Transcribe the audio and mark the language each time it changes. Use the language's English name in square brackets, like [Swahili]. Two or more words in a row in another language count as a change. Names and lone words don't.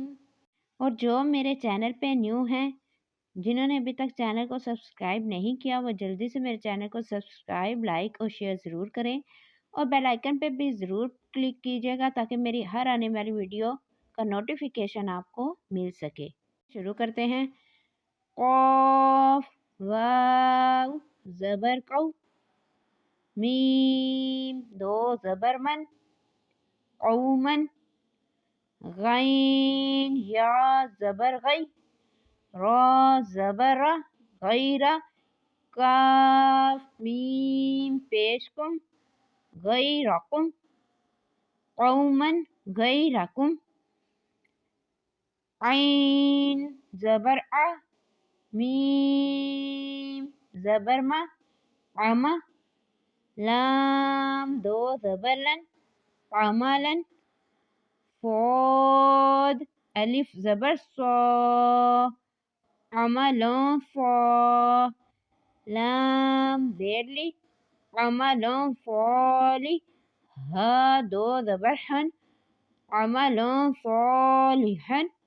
[Urdu] اور جو میرے چینل پہ نیو ہیں، جنہوں نے ابھی تک چینل کو سبسکرائب نہیں کیا، وہ جلدی سے میرے چینل کو سبسکرائب، لائک اور شیئر ضرور کریں، اور بیل آئیکن پہ بھی ضرور کلک کیجیے گا تاکہ میری ہر آنے والی ویڈیو کا نوٹیفیکیشن آپ کو مل سکے۔ شروع کرتے ہیں۔ قاف واو زبر قو، میم دو زبر من، قومن، غین یا زبر غی، را زبر را، غیر، کاف میم پیش کم، غیرکم، [Arabic] قومن غیرکم، [Urdu] عین زبر ع، میم زبر ما، عما، لام دو زبر لن، عملن، فاد الف زبر صا، عملن فا، لام زیر لی، عملن فالی، ہا دو زبر حن، [Arabic] عملن صالحن۔